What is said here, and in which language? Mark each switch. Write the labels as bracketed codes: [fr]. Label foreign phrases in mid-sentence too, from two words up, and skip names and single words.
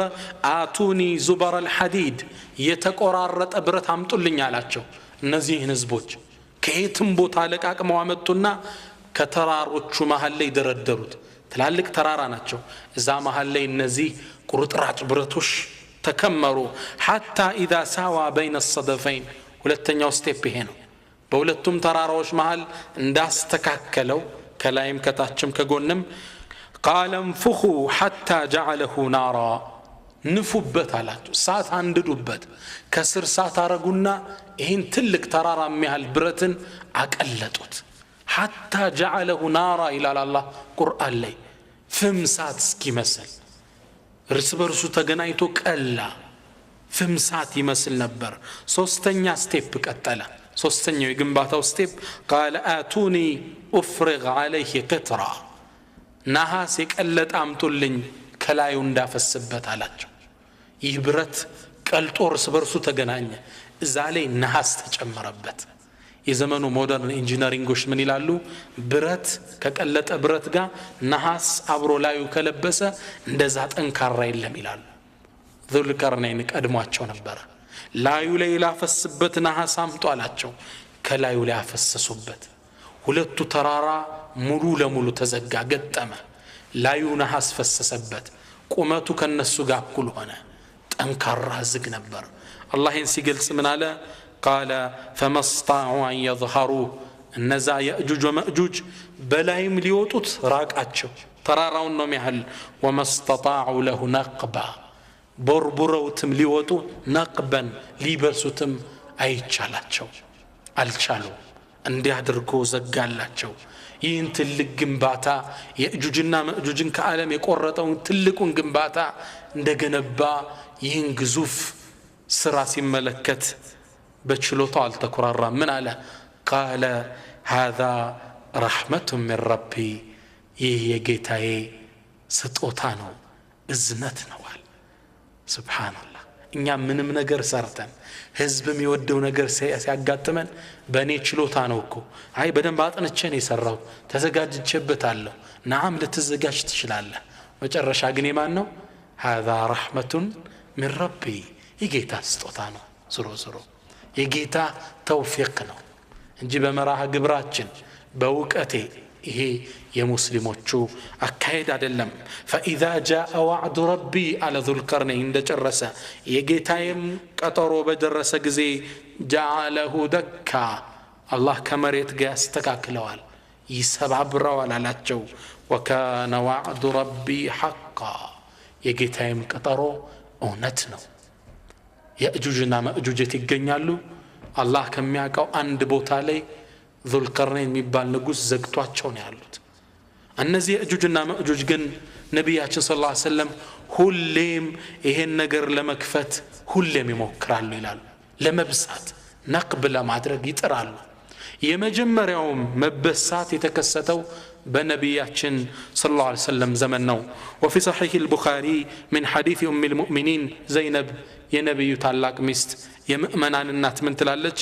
[ar] آتوني زبر الحديد [am] የተቆራረጠ ብረት አምጡልኝ አላቸው። እነዚህን ህዝቦች ከየትም ቦታ ለቃቅመው አመጡና ከተራሮቹ መሃል ላይ ደረደሩት። ትላልቅ ተራራ ናቸው። እዛ መሃል ላይ እነዚህ ቁርጥራጭ ብረቶች ተከመሩ። [ar] حتى اذا ساوى بين الصدفين [am] ሁለተኛው ስቴፕ ይሄ ነው። በሁለቱም ተራራዎች መሃል እንዳስተካከለው ከላይም ከታችም ከጎንም [ar] قال انفخوا حتى جعله نارا [am] ንፉበት አላቸው። እሳት አንድዱበት። ከስር እሳት አረጉና ይህን ትልቅ ተራራ የሚያህል ብረትን አቀለጡት። [ar] حتى جعله نارا [am] ይላል አላህ ቁርአን ላይ። ፍም እሳት እስኪመስል እርስ በርሱ ተገናኝቶ ቀላ። ፍም እሳት ይመስል ነበር። ሶስተኛ ስቴፕ ቀጠለ። ሶስተኛው የግንባታው ስቴፕ [ar] قال آتوني أفرغ عليه قطرا [am] ነሐስ የቀለጠ አምጡልኝ ከላዩ እንዳፈስበት አላቸው። ይህ ብረት ቀልጦ እርስ በርሱ ተገናኘ። እዛ ላይ ነሐስ ተጨመረበት። የዘመኑ ሞደርን ኢንጂነሪንጎች ምን ይላሉ? ብረት ከቀለጠ ብረት ጋር ነሐስ አብሮ ላዩ ከለበሰ እንደዛ ጠንካራ የለም ይላሉ። ዙልቀርነይን ቀድሟቸው ነበር። ላዩ ላይ ላፈስበት ነሐስ አምጡ አላቸው። ከላዩ ላይ አፈሰሱበት። ሁለቱ ተራራ ሙሉ ለሙሉ ተዘጋ፣ ገጠመ። ላዩ ነሐስ ፈሰሰበት። ቁመቱ ከነሱ ጋር እኩል ሆነ። ጠንካራ ዝግ ነበር። አላህ ይህን ሲገልጽ ምን አለ? [ar] قال فما استطاعوا أن يظهروه [am] እነዛ የእጁጅ ወመእጁጅ በላይም ሊወጡት ራቃቸው። ተራራውን ነው የሚያህል። [ar] وما استطاعوا له نقبا [am] ቦርቡረውትም ሊወጡ ነቅበን ሊበሱትም አይቻላቸው አልቻሉ። እንዲህ አድርጎ ዘጋላቸው። ይህን ትልቅ ግንባታ የእጁጅና መእጁጅን ከዓለም የቆረጠውን ትልቁን ግንባታ እንደገነባ ይህን ግዙፍ ስራ ሲመለከት በችሎታው አልተኮራራም። ምን አለ? [ar] قال هذا رحمة من ربي [am] ይህ የጌታዬ ስጦታ ነው፣ እዝነት ነው አለ። ሱብሃንአላህ። እኛ ምንም ነገር ሰርተን ህዝብ የሚወደው ነገር ሲያጋጥመን በእኔ ችሎታ ነው እኮ፣ አይ በደንብ አጥንቼ ነው የሰራሁት ተዘጋጅቼበታለሁ። ነዓም ልትዘጋጅ ትችላለህ። መጨረሻ ግን የማን ነው? [ar] هذا رحمة من ربي [am] የጌታ ስጦታ ነው። ዞሮ የጌታ ተውፊቅ ነው እንጂ በመራህ ግብራችን በእውቀቴ ይሄ የሙስሊሞቹ አካሄድ አይደለም። [ar] فإذا جاء وعد ربي على ذو القرنين [am] እንደጨረሰ የጌታዬም ቀጠሮ በደረሰ ጊዜ [ar] جعله دكا [am] አላህ ከመሬት ጋር ያስተካክለዋል፣ ይሰባብረዋል አላቸው። [ar] وكان وعد ربي حقا [am] የጌታዬም ቀጠሮ እውነት ነው። የእጁጅና መእጁጅት ይገኛሉ። አላህ ከሚያውቀው አንድ ቦታ ላይ ዙልቀርነይን የሚባል ንጉስ ዘግቷቸው ነው ያሉት። እነዚህ የእጁጅና መእጁጅ ግን ነቢያችን [ar] صلى الله عليه وسلم [am] ሁሌም ይሄን ነገር ለመክፈት ሁሌም ይሞክራሉ ይላሉ። ለመብሳት ነቅብ ለማድረግ ይጥራሉ። የመጀመሪያውም መበሳት የተከሰተው በነቢያችን [ar] صلى الله عليه وسلم [am] ዘመን ነው። [ar] وفي صحيح البخاري من حديث أم المؤمنين زينب [am] የነብዩ ታላቅ ሚስት የምእመናን እናት ምን ትላለች?